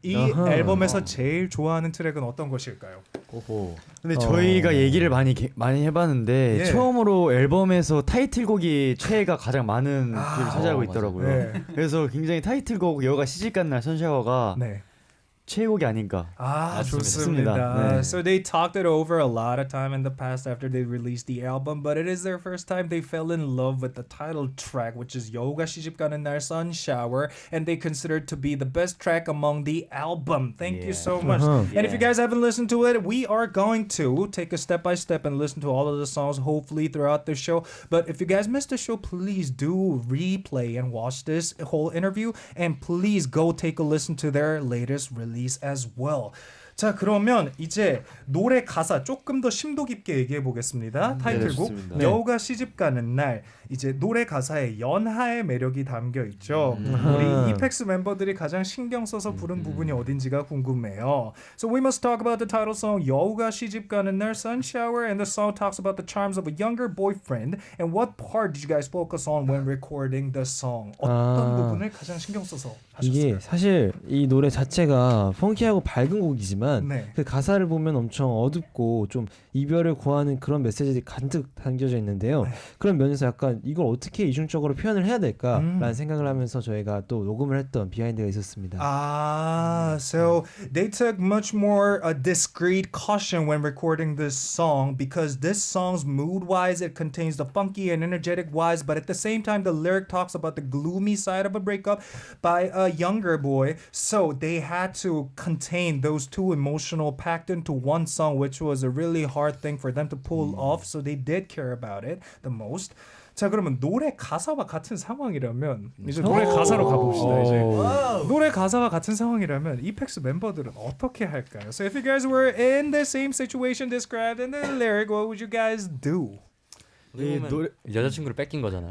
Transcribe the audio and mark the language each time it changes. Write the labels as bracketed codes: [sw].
[ko] 이 앨범에서 제일 좋아하는 트랙은 어떤 것일까요? 근데 저희가 얘기를 많이 해봤는데 처음으로 앨범에서 타이틀곡이 최애가 가장 많은 비율을 차지하고 있더라고요. 네. 그래서 굉장히 타이틀곡 여가 시집가는 날 선샤워가 최애곡이 아닌가. 좋습니다. 네. [en] So they talked it over a lot of time in the past after they released the album, but it is their first time they fell in love with the title track, which is 여우가 시집가는 날 Sunshower, and they consider it to be the best track among the album. Thank you so much. And if you guys haven't listened to it, we are going to take a step by step and listen to all of the songs hopefully throughout the show. But if you guys missed the show, please do replay and watch this whole interview, and please go take a listen to their latest release as well. [ko] 자 그러면 이제 노래 가사 조금 더 심도 깊게 얘기해 보겠습니다. 타이틀곡 좋습니다. 여우가 시집가는 날 이제 노래 가사에 연하의 매력이 담겨 있죠. 우리 EPEX 멤버들이 가장 신경 써서 부른 부분이 어딘지가 궁금해요. [en] So we must talk about the title song 여우가 시집가는 날 Sunshower and the song talks about the charms of a younger boyfriend and what part did you guys focus on when recording the song? [ko] 어떤 부분을 가장 신경 써서 이게 하셨어요? 사실 이 노래 자체가 펑키하고 밝은 곡이지만 네. 그 가사를 보면 엄청 어둡고 좀 이별을 고하는 그런 메시지들이 가득 담겨져 있는데요. 네. 그런 면에서 약간 이걸 어떻게 이중적으로 표현을 해야 될까라는 생각을 하면서 저희가 또 녹음을 했던 비하인드가 있었습니다. [en] So they took much more a discreet caution when recording this song because this song's mood-wise it contains the funky and energetic wise, but at the same time the lyric talks about the gloomy side of a breakup by a younger boy. So they had to contain those two emotional packed into one song, which was a really hard thing for them to pull off. So they did care about it the most. [ko] 자 그러면 노래 가사와 같은 상황이라면 이제 노래 가사로 가봅시다. 이제 노래 가사와 같은 상황이라면 EPEX 멤버들은 어떻게 할까요? [en] So if you guys were in the same situation described in the lyric, what would you guys do? [ko] 노래 여자친구를 뺏긴 거잖아요.